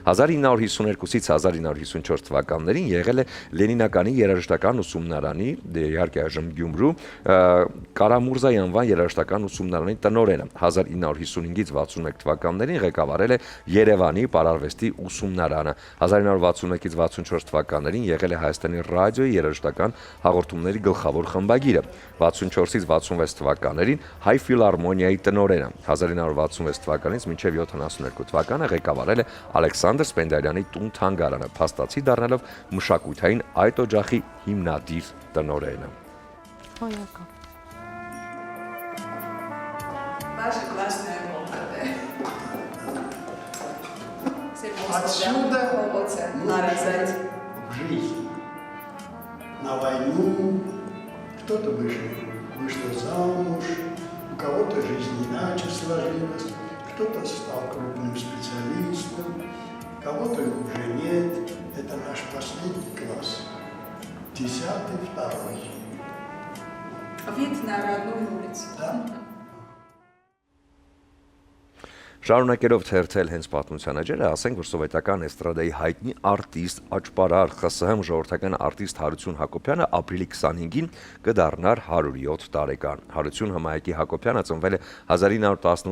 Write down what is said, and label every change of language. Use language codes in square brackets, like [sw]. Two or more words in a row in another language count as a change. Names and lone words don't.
[hy] 1952-ից 1954 թվականներին եղել է Լենինականի երաժշտական ուսումնարանի, իհարկե այժմ Գյումրու, Կարամուրզայի անվան երաժշտական ուսումնարանի տնօրենը։ 1955-ից 61 թվականներին ղեկավարել է Երևանի պարարվեստի ուսումնարանը։ 1961-ից 64 թվականներին եղել է Հայաստանի ռադիոյի երաժշտական հաղորդումների գլխավոր խմբագիրը։ 64-ից 66 թվականներին Հայ ֆիլհարմոնիայի տնօրենը։ 1966 թվականից մինչև 72 թվականը ղեկավարել է Ալեքսանդր Սպենդիարյանի տուն-թանգարանը, փաստացի դառնալով մշակութային այդ օջախի հիմնադիր տնօրենը։ Հոյակապ։ [ru] Ваша классная комната. Отсюда надо взять в жизнь. На войну кто-то вышел замуж, у кого-то жизнь иначе сложилась, кто-то стал крупным специалистом, кого-то уже нет. Это наш последний класс, 10-й, 2-й. Вид на родную улицу. Да? [hy] Շարունակելով թերթել հենց պատմության էջերը, ասենք, որ սովետական էստրադայի հայտնի արտիստ, աճպարար, ԽՍՀՄ ժողովրդական արտիստ Հարություն Հակոբյանը ապրիլի 25-ին կդառնար 107 տարեկան։ Հարություն Հմայեկի Հակոբյանը ծնվել է 1918